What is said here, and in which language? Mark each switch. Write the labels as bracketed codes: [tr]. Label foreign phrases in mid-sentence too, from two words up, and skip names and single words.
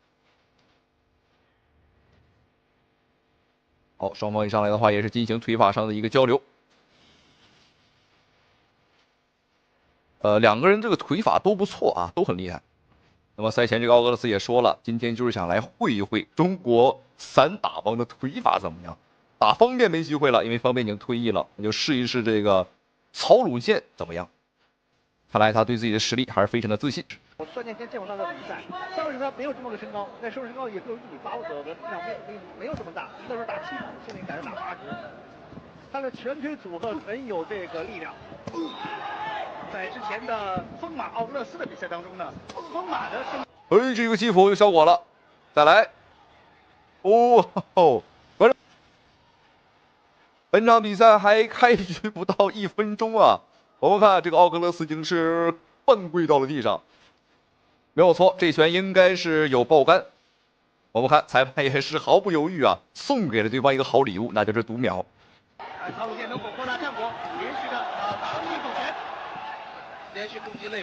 [zh] 好，雙方一上來的話也是進行腿法上的一個交流。2個人這個腿法都不錯啊，都很厲害。那麼賽前這個奧格勒斯也說了，今天就是想來會一會中國散打王的腿法怎麼樣。打方便沒機會了，因為方便已經退役了，那就試一試這個曹魯健怎麼樣。看來他對自己的實力還是非常的自信。孙健先见过他的比赛，当时他没有这么个身高，那时候身高也就1.85米左右的，没有这么大。那时候打70，现在改成打80。他的拳腿组合很有这个力量。在之前的疯马奥格勒斯的比赛当中呢，疯马的身。这个击服有效果了，再来。本场比赛还开局不到1 分鐘啊，我們看這個奧格勒斯已經是半跪到了地上。沒有錯，這拳應該是有爆桿。我們看裁判也是毫不猶豫啊，送給了對方一個好禮物，那就是讀秒。曹魯健能否擴大戰果，連續的打了1口拳，連續攻擊肋部。